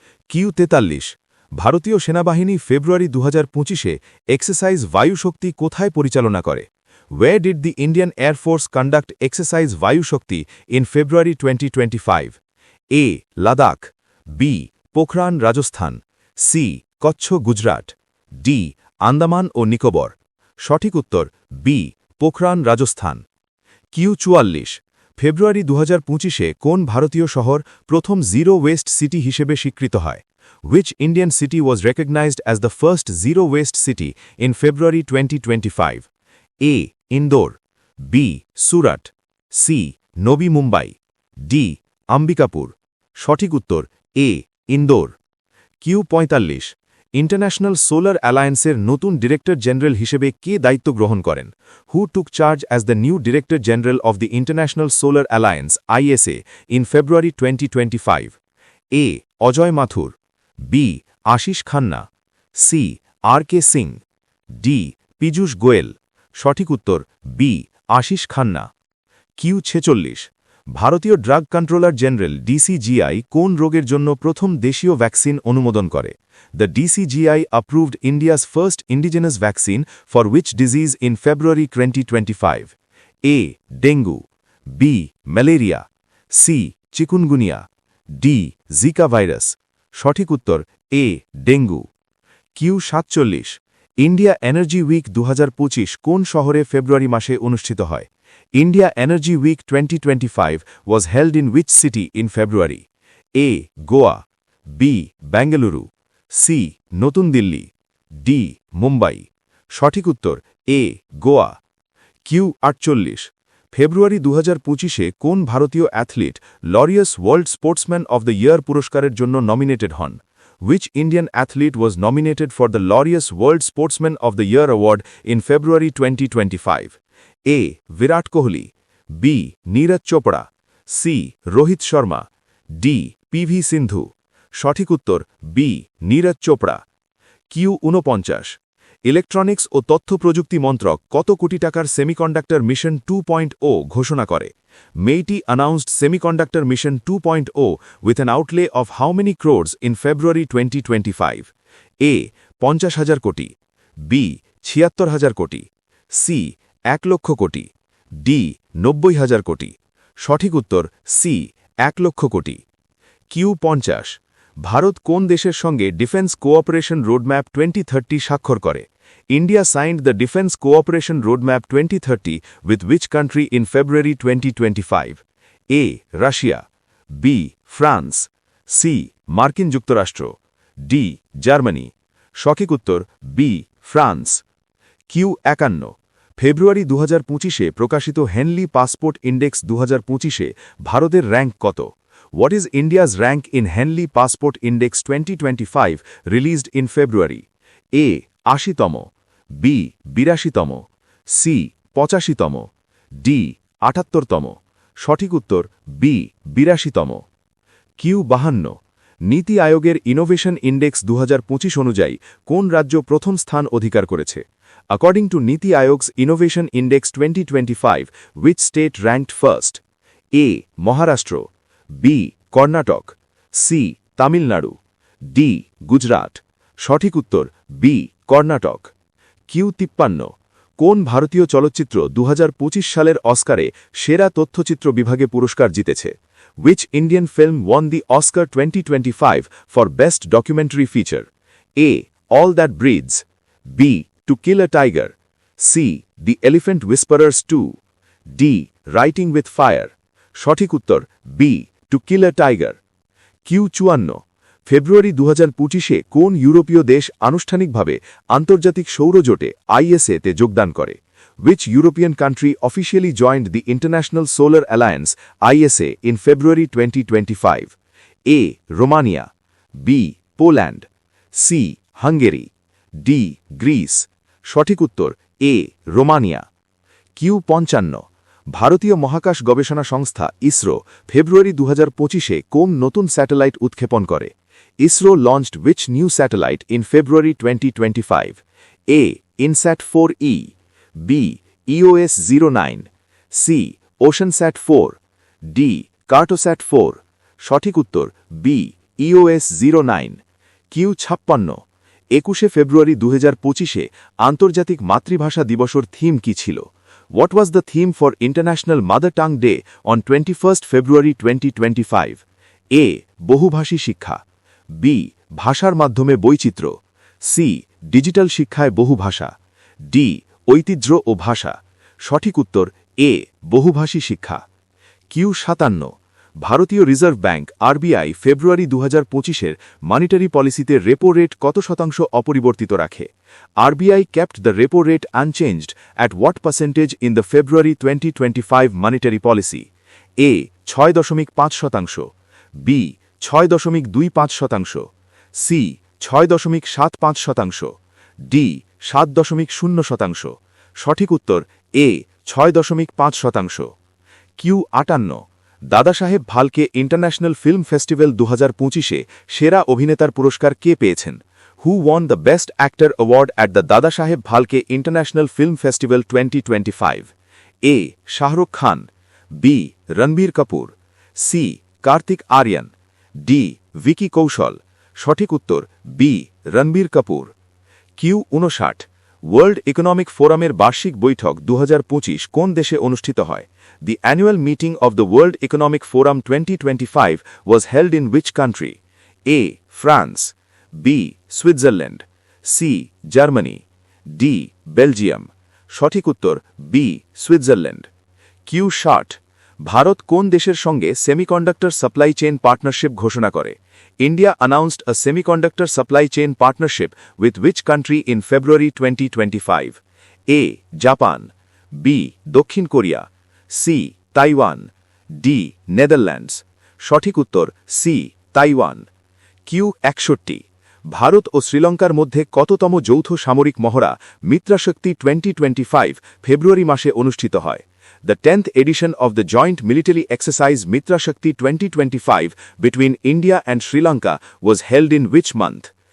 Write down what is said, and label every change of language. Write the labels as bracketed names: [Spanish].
[Bangla] Q 43 ভারতীয় সেনাবাহিনী ফেব্রুয়ারি 2025-এ exercise বায়ু শক্তি কোথায় পরিচালনা করে? [English] Where did the Indian Air Force conduct exercise Vayu Shakti in February 2025? A. Ladakh, B. Pokhran, Rajasthan, C. Kutch, Gujarat, D. [Bangla] Andaman ও নিকোবর। সঠিক উত্তর B. পোখরান, রাজস্থান। কিউ 44 ফেব্রুয়ারি 2025-এ কোন ভারতীয় শহর প্রথম জিরো ওয়েস্ট সিটি হিসেবে স্বীকৃত হয়? [English] Which Indian city was recognized as the first zero waste city in February 2025? A. Indore, B. Surat, C. [Bangla] Novi Mumbai, D. Ambikapur। সঠিক উত্তর A. Indore. Q ৪৫ international solar অ্যালায়েন্সের নতুন ডিরেক্টর জেনারেল হিসেবে কে দায়িত্ব গ্রহণ করেন? [English] Who took charge as the new director general of the international solar alliance ISA in February 2025? [Bangla] A. Ajay Mathur, B. Ashis Khanna, C. RK Singh, D. Piyush Goyal. সঠিক উত্তর B. Ashis Khanna. Q ৪৬ ভারতীয় ড্রাগ কন্ট্রোলার জেনারেল DCGI কোন রোগের জন্য প্রথম দেশীয় ভ্যাকসিন অনুমোদন করে? [English] The DCGI approved India's first indigenous vaccine for which disease in February 2025? [Bangla] A. Dengue, B. Malaria, C. Chikungunya, D. Zika virus. সঠিক উত্তর এ. Dengue. Q ৪৭ India energy week ২০২৫ কোন শহরে ফেব্রুয়ারি মাসে অনুষ্ঠিত হয়? [English] India Energy Week 2025 was held in which city in February? A. Goa, B. Bengaluru, C. [Bangla] নতুন Delhi, D. Mumbai. সঠিক উত্তর এ. গোয়া। কিউ ৪৮ ফেব্রুয়ারি ২০২৫-এ কোন ভারতীয় athlete Laureus world sportsman of the year পুরস্কারের জন্য নমিনেটেড হন? [English] Which Indian athlete was nominated for the Laureus World Sportsman of the Year award in February 2025? [Bangla] A. Virat Kohli, B. Neeraj Chopra, C. Rohit Sharma, D. PV সিন্ধু। সঠিক উত্তর B. Neeraj Chopra. Q ৪৯ electronics ও তথ্য প্রযুক্তি মন্ত্রক কত কোটি টাকার সেমিকন্ডাক্টর মিশন 2.0 ঘোষণা করে? [English] MeitY announced Semiconductor Mission 2.0 with an outlay of how many crores in February 2025? [Bangla] A. ৫০,০০০ কোটি, বি. ৭৬,০০০ কোটি, সি. ১ লক্ষ কোটি, ডি. ৯০,০০০ কোটি। সঠিক উত্তর সি. ১ লক্ষ কোটি। কিউ ৫০ ভারত কোন দেশের সঙ্গে ডিফেন্স কোঅপারেশন রোডম্যাপ 2030 স্বাক্ষর করে? [English] India signed the Defense Cooperation Roadmap 2030 with which country in February 2025? A. Russia, B. France, C. [Bangla] মার্কিন যুক্তরাষ্ট্র, ডি. জার্মানি। সঠিক উত্তর বি. ফ্রান্স। কিউ ৫১ ফেব্রুয়ারি ২০২৫-এ প্রকাশিত হেনলি পাসপোর্ট ইন্ডেক্স ২০২৫-এ ভারতের র্যাঙ্ক কত? [English] What is India's rank in Henley Passport Index 2025 released in February? [Bangla] A. ৮০তম, B. ৮২তম, C. ৮৫তম, D. ৭৮তম। সঠিক উত্তর B. ৮২তম। Q ৫২ নীতি আয়োগের ইনোভেশন ইন্ডেক্স ২০২৫ অনুযায়ী কোন রাজ্য প্রথম স্থান অধিকার করেছে? [English] According to Niti Ayog's Innovation Index 2025, which state ranked first? [Bangla] A. Maharashtra, B. Karnataka, C. Tamil Nadu, D. Gujarat. সঠিক উত্তর বি. কর্ণাটক। কিউ ৫৩ কোন ভারতীয় চলচ্চিত্র ২০২৫ সালের অস্কারে সেরা তথ্যচিত্র বিভাগে পুরস্কার জিতেছে? [English] Which Indian film won the Oscar 2025 for Best Documentary Feature? A. All That Breathes, B. To Kill a Tiger, C. The Elephant Whisperers 2, D. Writing with Fire। [Bangla] সঠিক উত্তর B. To Kill a Tiger। Q ৫৪ ফেব্রুয়ারি ২০২৫-এ কোন ইউরোপীয় দেশ আনুষ্ঠানিকভাবে আন্তর্জাতিক সৌরজোটে ISA-তে যোগদান করে? [English] Which European country officially joined the International Solar Alliance ISA in February 2025? A. Romania, B. Poland, C. [Bangla] Hungary, D. Greece। সঠিক উত্তর এ. রোমানিয়া। কিউ ৫৫ ভারতীয় মহাকাশ গবেষণা সংস্থা ইসরো ফেব্রুয়ারি ২০২৫-এ কোন নতুন স্যাটেলাইট উৎক্ষেপণ করে? [English] ISRO launched which new satellite in February 2025? A. INSAT 4E, B. EOS 09, C. [Bangla] OceanSat 4, D. Cartosat 4। সঠিক উত্তর বি. EOS 09। কিউ ৫৬ ২১শে ফেব্রুয়ারি ২০২৫-এ আন্তর্জাতিক মাতৃভাষা দিবসের থিম কি ছিল? [English] What was the theme for International Mother Tongue Day on 21st February 2025? [Bangla] A. বহুভাষী শিক্ষা, B. ভাষার মাধ্যমে বৈচিত্র্য, সি. ডিজিটাল শিক্ষায় বহু ভাষা, ডি. ঐতিহ্য ও ভাষা। সঠিক উত্তর এ. বহুভাষী শিক্ষা। কিউ ৫৭ ভারতীয় রিজার্ভ ব্যাংক RBI ফেব্রুয়ারি ২০২৫-এর মনিটারি পলিসিতে রেপো রেট কত শতাংশ অপরিবর্তিত রাখে? [English] RBI kept the repo rate unchanged at what percentage in the February 2025 monetary policy? [Bangla] A. ৬.৫%, B. ৬.২৫%, C 6.75%, D 7.0%। সঠিক উত্তর এ 6.5%। Q 58, Dadasaheb Phalke international film festival 2025-এ সেরা অভিনেতার পুরস্কার কে পেয়েছেন? [English] Who won the best actor award at the Dadasaheb Phalke international film festival 2025? [Bangla] A Shahrukh Khan, B Ranbir Kapoor, C Kartik Aryan, D Vicky কৌশল। সঠিক উত্তর B Ranbir Kapoor. Q 59, world economic ফোরামের বার্ষিক বৈঠক 2025 কোন দেশে অনুষ্ঠিত হয়? [English] The annual meeting of the World Economic Forum 2025 was held in which country? A. France, B. Switzerland, C. [Bangla] Germany, D. Belgium। সঠিক উত্তর বি সুইজারল্যান্ড। কিউ 60, ভারত কোন দেশের সঙ্গে সেমিকন্ডাক্টর সাপ্লাই চেইন পার্টনারশিপ ঘোষণা করে? [English] India announced a semiconductor supply chain partnership with which country in February 2025? A. Japan, B. [Bangla] দক্ষিণ Korea, C Taiwan, D Netherlands. সঠিক উত্তর সি তাইওয়ান। কিউ 61, ভারত ও শ্রীলঙ্কার মধ্যে কততম যৌথ সামরিক মহড়া মিত্রাশক্তি 2025 ফেব্রুয়ারি মাসে অনুষ্ঠিত হয়? [English] The 10th edition of the joint military exercise Mitra Shakti 2025 between India and Sri Lanka was held in which month?